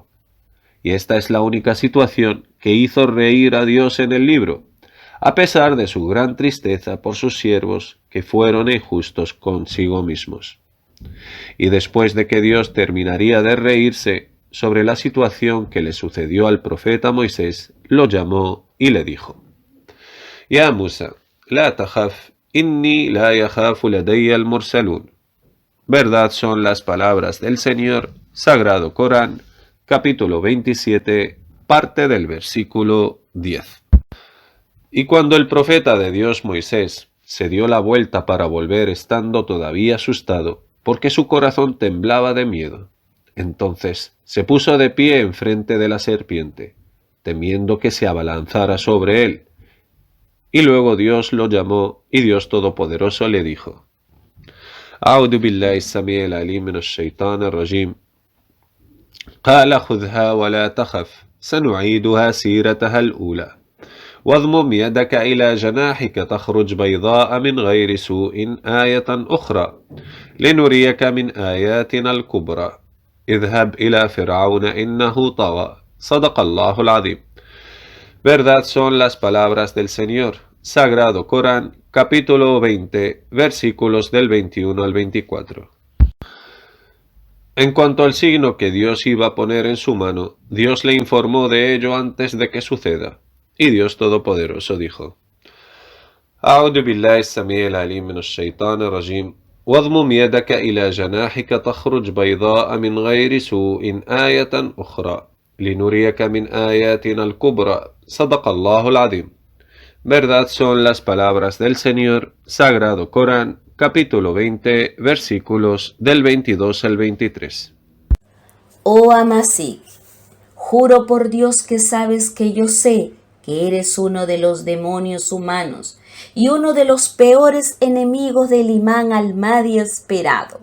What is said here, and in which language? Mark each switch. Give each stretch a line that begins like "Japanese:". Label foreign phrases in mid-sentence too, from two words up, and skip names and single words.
Spanish: Y esta es la única situación que hizo reír a Dios en el libro, a pesar de su gran tristeza por sus siervos que fueron injustos consigo mismos. Y después de que Dios terminaría de reírse sobre la situación que le sucedió al profeta Moisés, lo llamó y le dijo:
Arabic: يا موسى لا تخف إني لا يخاف لدي المرسلون.
Spanish: Verdad son las palabras del Señor, Sagrado Corán, capítulo 27, parte del versículo 10. Y cuando el profeta de Dios Moisés se dio la vuelta para volver estando todavía asustado, porque su corazón temblaba de miedo, entonces se puso de pie enfrente de la serpiente, temiendo que se abalanzara sobre él. Y luego Dios lo llamó y Dios Todopoderoso le dijo:
Arabic: أعوذ بالله السميع العليم من الشيطان الرجيم قال خذها ولا تخف سنعيدها سيرتها الأولى واضمم يدك إلى جناحك تخرج بيضاء من غير سوء آية أخرى لنريك من آياتنا الكبرى اذهب إلى فرعون إنه طغى صدق الله العظيم.
Spanish: Verdad son las palabras del Señor, Sagrado Corán, capítulo 20, versículos del 21 al 24. En cuanto al signo que Dios iba a poner en su mano, Dios le informó de ello antes de que suceda. Y Dios Todopoderoso dijo:
Arabic: أعوذ بالله السميع العليم من الشيطان الرجيم واضمم يدك إلى جناحك تخرج بيضاء من غير سوء آية أخرى لنريك من آياتنا الكبرى صدق الله العظيم.
Spanish: Verdad son las palabras del Señor, Sagrado Corán, capítulo 20, versículos del 22 al 23. Oh Amasik, juro por Dios que sabes que yo sé que eres uno de los demonios humanos y uno de los peores enemigos del imán al-Mahdi esperado.